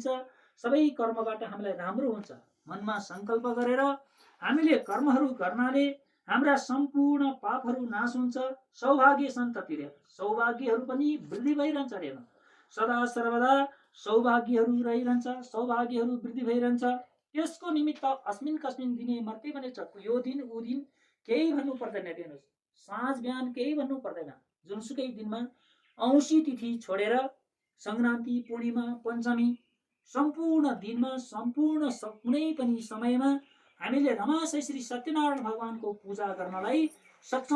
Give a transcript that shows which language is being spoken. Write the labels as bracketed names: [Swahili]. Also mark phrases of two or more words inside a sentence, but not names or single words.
[Nepali] सबै कर्मबाट हामीलाई राम्रो हुन्छ। मनमा संकल्प गरेर हामीले कर्महरू गर्नाले हाम्रा सम्पूर्ण पापहरू नाश हुन्छ। सौभाग्य सन्तति रे, सौभाग्यहरू पनि वृद्धि भइरहन्छ रे। सदा सर्वदा सौभाग्यहरू रहिरहन्छ, सौभाग्यहरू वृद्धि भइरहन्छ। त्यसको निमित्त [Sanskrit] अस्मिन् कस्मिन् दिने मर्त्य [Nepali] भनेछ। यो दिन ऊ दिन केही भन्नु पर्दैन। हेर्नुहोस्, साँझ बिहान केही भन्नु पर्दैन। जुनसुकै दिनमा औँसी तिथि छोडेर संक्रान्ति, पूर्णिमा, पञ्चमी, सम्पूर्ण दिनमा सम्पूर्ण कुनै पनि समयमा हामीले रमाशय श्री सत्यनारायण भगवानको पूजा गर्नलाई सक्छौँ।